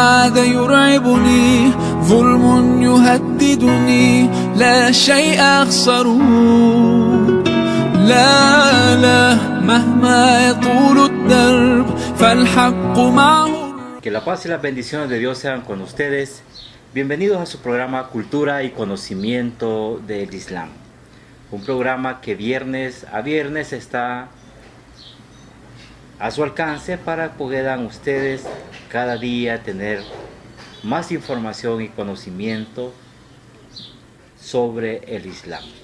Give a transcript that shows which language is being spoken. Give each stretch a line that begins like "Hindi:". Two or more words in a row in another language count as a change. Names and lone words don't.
Arabic: عاد يرعبني ظلم يهددني لا شيء أخسره لا مهما يطول الدرب فالحق معه.
Spanish: Que la paz y las bendiciones de Dios sean con ustedes. Bienvenidos a su programa Cultura y Conocimiento del Islam. Un programa que viernes a viernes está a su alcance para que puedan ustedes cada día tener más información y conocimiento sobre el Islam.